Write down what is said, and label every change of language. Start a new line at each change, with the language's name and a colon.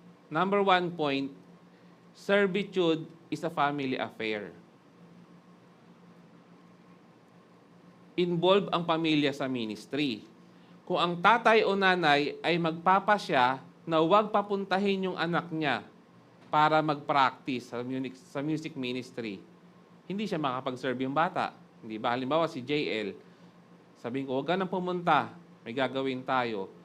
English: Number 1 point, servitude is a family affair.
Filipino: Involve ang pamilya sa ministry. Kung ang tatay o nanay ay magpapasya na huwag papuntahin yung anak niya para mag-practice sa music ministry, hindi siya makapag-serve yung bata. Hindi ba? Halimbawa si JL, sabihin ko, huwag ka nang pumunta, may gagawin tayo.